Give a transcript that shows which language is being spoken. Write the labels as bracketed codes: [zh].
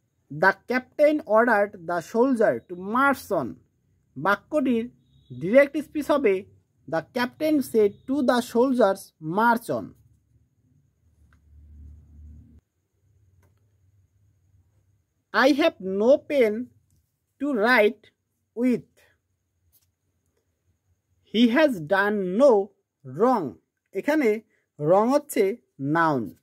[en] The captain ordered the soldier to march on. [bn] বাক্যটির direct speech হবে [en] The captain said to the soldiers march on. I have no pen to write with. He has done no wrong. [bn] এখানে wrong হচ্ছে noun।